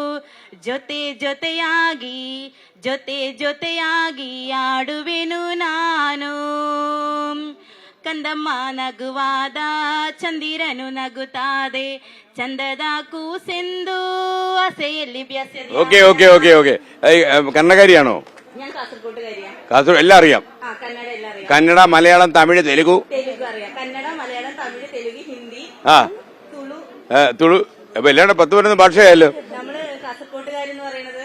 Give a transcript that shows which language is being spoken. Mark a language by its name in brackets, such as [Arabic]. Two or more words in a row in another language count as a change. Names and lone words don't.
[Kannada] ಜೊತೆಯಾಗಿ ಆಡುವೆನು ನಾನು ಕಂದಮ್ಮ ನಗುವಾದ ಚಂದಿರನು ನಗುತ್ತಾದೆ ಚಂದದ ಕೂಸೆಂದು ಆಸೆಯಲ್ಲಿ ಬೆಸೆದ. [Malayalam] ഓക്കെ കന്നഡക്കാരിയാണോ? ഞാൻ കാസർഗോട്ടുകാരിയാണ്. കാസർഗോഡ് എല്ലാം അറിയാം. കന്നഡ എല്ലാം അറിയാം. കന്നഡ, മലയാളം, തമിഴ്, തെലുഗു അറിയാം. കന്നഡ, മലയാളം, തമിഴ്, തെലുഗു, ഹിന്ദി, തുളു അപ്പൊ എല്ലാവരുടെ 10 വരുന്ന ഭാഷയായല്ലോ. നമ്മള് കാസർഗോട്ടുകാരെന്ന് പറയുന്നത്